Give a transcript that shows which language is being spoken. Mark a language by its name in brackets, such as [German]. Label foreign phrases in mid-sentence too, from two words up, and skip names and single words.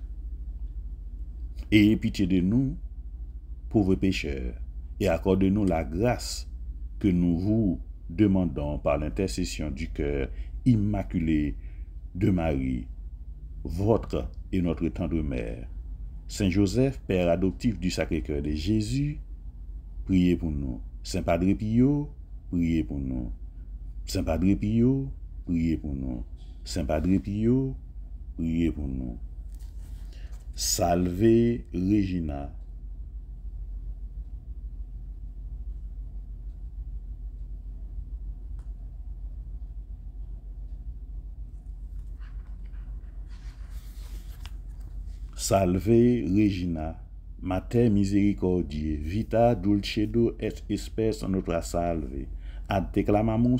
[French] Ayez pitié de nous, pauvres pécheurs, et accordez-nous la grâce que nous vous demandons par l'intercession du cœur immaculé de Marie, votre et notre tendre mère. Saint Joseph, Père adoptif du Sacré-Cœur de Jésus, priez pour nous. Saint Padre Pio, priez pour nous. Saint Padre Pio, priez pour nous. Saint Padre Pio, priez pour nous. [Latin] Salve Regina. Salve Regina, Mater misericordiae, vita dulcedo et spes nostra salve, ad te clamamus